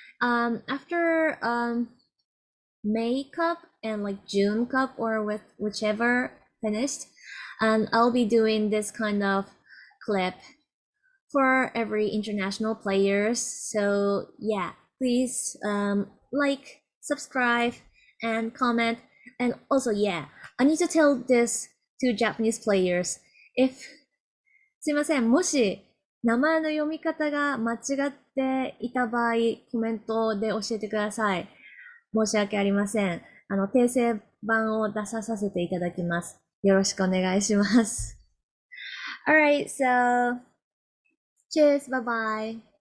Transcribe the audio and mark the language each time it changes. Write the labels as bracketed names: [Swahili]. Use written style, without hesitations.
[English] After May Cup and like June Cup or with whichever finished, I'll be doing this kind of clip for every international players. So yeah, please like, subscribe, and comment. And also yeah, I need to tell this to Japanese players. If [Japanese] すいません、もし名前の読み方が間違っていた場合、コメントで教えてください。申し訳ありません。訂正版を出させていただきます。よろしくお願いします。 [English] Alright, so cheers, bye bye.